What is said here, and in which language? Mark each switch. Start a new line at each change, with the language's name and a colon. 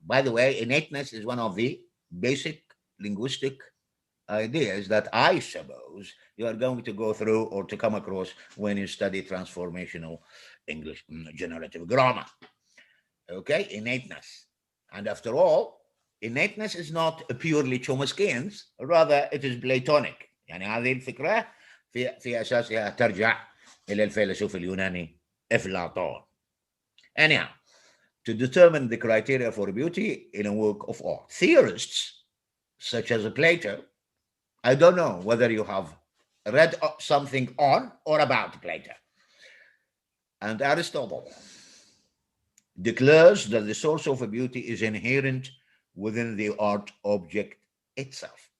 English: By the way, innateness is one of the basic linguistic ideas that I suppose you are going to go through or to come across when you study transformational English generative grammar. Okay, innateness. And after all, innateness is not purely Chomsky's, rather it is Platonic.
Arabic: يعني هذه الفكرة في أساسها ترجع إلى الفيلسوف اليوناني أفلاطون.
English: Anyhow, to determine the criteria for beauty in a work of art, theorists such as Plato, I don't know whether you have read something on or about Plato, and Aristotle declares that the source of beauty is inherent within the art object itself.